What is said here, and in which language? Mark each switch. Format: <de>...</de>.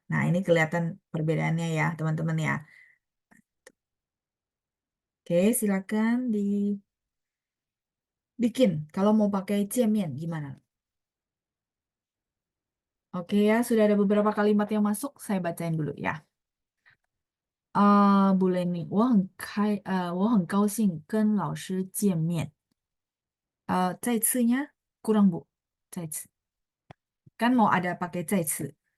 <id>Nah, ini kelihatan perbedaannya ya, teman-teman ya. Oke, silakan dibikin. Kalau mau pakai 见面 gimana? Oke ya, sudah ada beberapa kalimat yang masuk, saya bacain dulu ya.</id> <zh>Bu Leni, 我很高兴跟老师见面.</zh> <id>再次nya kurang Bu, 再次. Kan mau ada pakai 再次.</id>